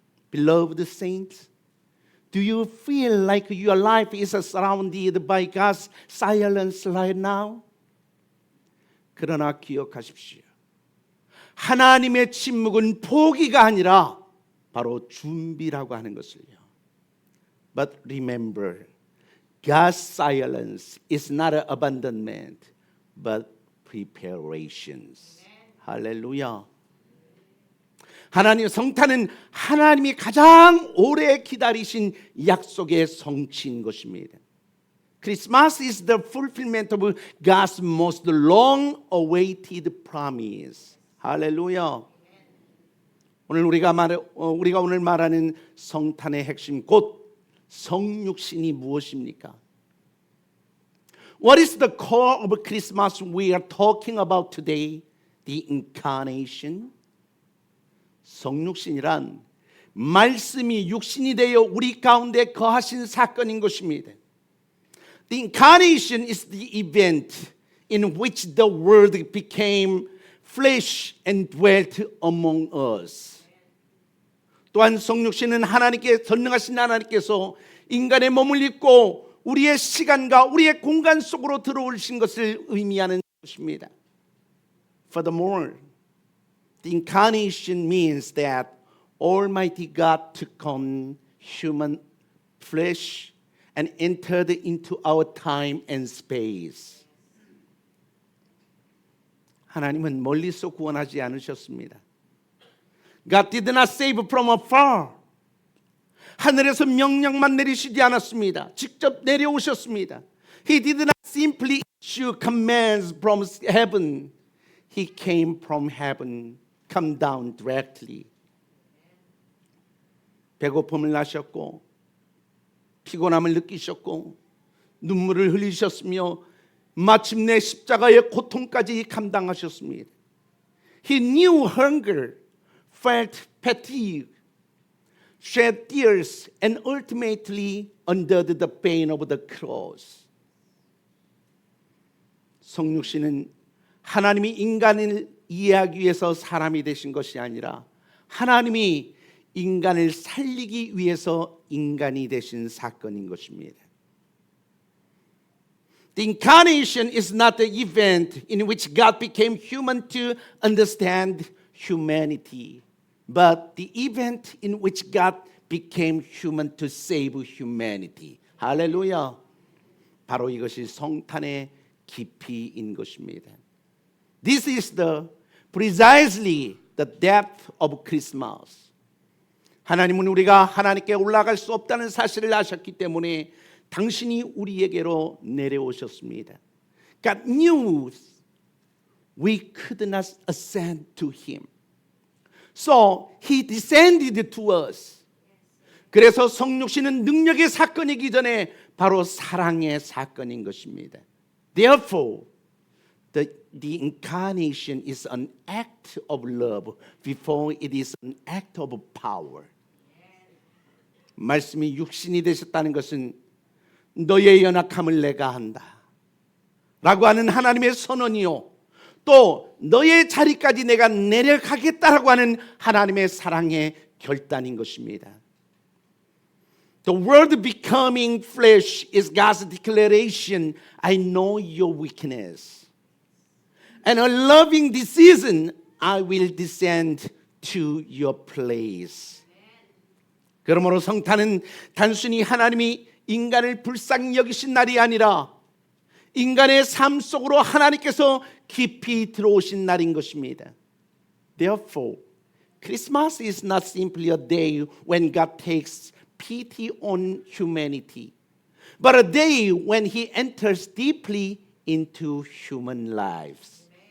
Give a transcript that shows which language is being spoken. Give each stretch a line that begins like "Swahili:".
English: Beloved saints, do you feel like your life is surrounded by God's silence right now?
Korean: 그러나 기억하십시오. 하나님의 침묵은 포기가 아니라 바로 준비라고 하는 것을요.
English: But remember, God's silence is not an abandonment, but preparations.
Korean: 할렐루야. 하나님 성탄은 하나님이 가장 오래 기다리신 약속의 성취인 것입니다.
English: Christmas is the fulfillment of God's most long-awaited promise.
Korean: 할렐루야. 우리가 오늘 말하는 성탄의 핵심 곧 성육신이 무엇입니까?
English: What is the core of Christmas we are talking about today? The incarnation.
Korean: 성육신이란 말씀이 육신이 되어 우리 가운데 거하신 사건인 것입니다.
English: The incarnation is the event in which the Word became flesh and dwelt among us.
Korean: 또한 성육신은 하나님께 전능하신 하나님께서 인간의 몸을 입고 우리의 시간과 우리의 공간 속으로 들어오신 것을 의미하는 것입니다.
English: Furthermore, the incarnation means that Almighty God took on human flesh and entered into our time and space.
Korean: 하나님은 멀리서 구원하지 않으셨습니다.
English: God did not save from afar.
Korean: 하늘에서 명령만 내리시지 않았습니다. 직접 내려오셨습니다.
English: He did not simply issue commands from heaven. He came from heaven, come down directly.
Korean: 배고픔을 나셨고 피곤함을 느끼셨고 눈물을 흘리셨으며 마침내 십자가의 고통까지 감당하셨습니다.
English: He knew hunger, felt fatigue, shed tears, and ultimately endured the pain of the cross.
Korean: 성육신은 하나님이 인간을 이해하기 위해서 사람이 되신 것이 아니라 하나님이 인간을 살리기 위해서 인간이 되신 사건인 것입니다.
English: The incarnation is not the event in which God became human to understand humanity. but the event in which God became human to save humanity.
Korean: 할렐루야. 바로 이것이 성탄의 깊이인 것입니다.
English: This is precisely the depth of Christmas.
Korean: 하나님은 우리가 하나님께 올라갈 수 없다는 사실을 아셨기 때문에 당신이 우리에게로 내려오셨습니다.
English: God knew we could not ascend to Him. So He descended to us.
Korean: 그래서 성육신은 능력의 사건이기 전에 바로 사랑의 사건인 것입니다.
English: Therefore, the incarnation is an act of love before it is an act of power.
Korean: 말씀이 육신이 되셨다는 것은 너의 연약함을 내가 한다 라고 하는 하나님의 선언이요, 또 너의 자리까지 내가 내려가겠다라고 하는 하나님의 사랑의 결단인 것입니다.
English: The word becoming flesh is God's declaration, I know your weakness. And a loving decision, I will descend to your place.
Korean: 그러므로 성탄은 단순히 하나님이 인간을 불쌍히 여기신 날이 아니라 인간의 삶 속으로 하나님께서 깊이 들어오신 날인 것입니다.
English: Therefore, Christmas is not simply a day when God takes pity on humanity, but a day when He enters deeply into human lives.